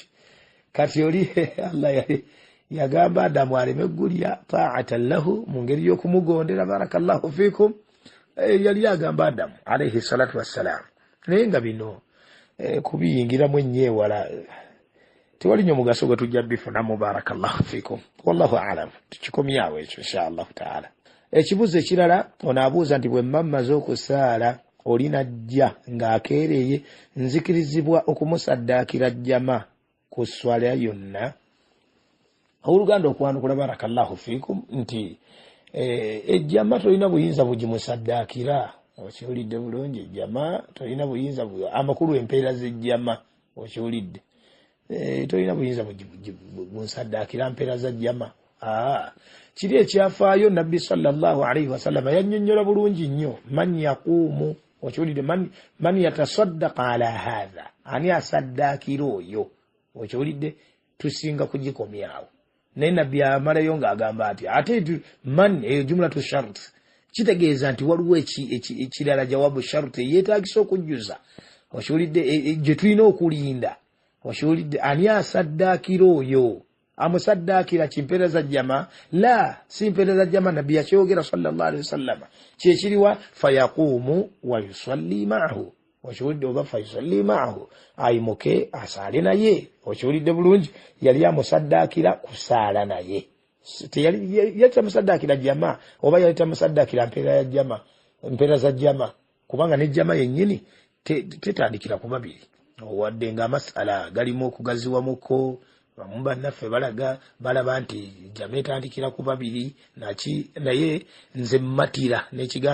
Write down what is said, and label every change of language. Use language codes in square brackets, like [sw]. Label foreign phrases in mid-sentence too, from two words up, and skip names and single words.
[lg] Kati oli Allah yagamba Adamu aleme gulya [ar] طاعة له, [lg] mu ngeri y'okumugondera. [ar] بارك الله فيكم. [lg] Yali agamba Adamu [ar] عليه الصلاة والسلام. [lg] Naye nga bino kubiyingiramu ennyeewala tewali nnyo mugaso gwe tujja bifunamu. [ar] بارك الله فيكم. والله أعلم. [lg] Tukikomyawo ekyo [ar] إن شاء الله تعالى. [lg] Ekibuzo ekirala ono abuuza nti bwe mmaze okusaala oli najja ng'akeereye nzikirizibwa okumusaddaakira jjama ku swala yonna? Oluganda okwanukula [ar] بارك الله فيكم [lg] nti ejjama tolina buyinza bugimusaddaakira. Okiwulidde bulungi? Ejjama tolina buyinza amakulu empeera z'ejjama. Okiwulidde? Tolina buyinza bunsaddaakira mpeera za jjama. kiri ekyafaayo nabbi [ar] صلى الله عليه وسلم [lg] yannyonnyola bulungi nnyo [ar] من يقوم [lg] okiwulidde [ar] من يتصدق على هذا [lg] ani asaddaakira oyo okiwulidde tusinga kugikomyawo naye nabbi amalayo ng'agamba ati ate man eyo [ar] جملة شرط [lg] kitegeeza nti waliwo ekirala [ar] جواب شرط [lg] yeetaagisa okujjuza okiwulidde gye tulina okulinda okiwulidde ani asaddaakira oyo amusaddaakira kimpeereza jama la si mpeereza jama nabbi yakyogera [ar] صلى الله عليه وسلم [lg] kyekiriwa [ar] فيقوم ويصلي معه [lg] okiwulidde oba [ar] فيصلي معه [lg] ayimuke asaale naye okiwulidde bulungi yali amusaddaakira kusaala naye yali tamusaddaakira jama oba yali tamusaddaakira mpeera za jama kubanga ne jama yennyini tetandikira ku babiri wadde nga amasala galimu okugaziwamuko bamu bannaffe balaba nti jama etandikira ku babiri naye nze mmatira n'ekiga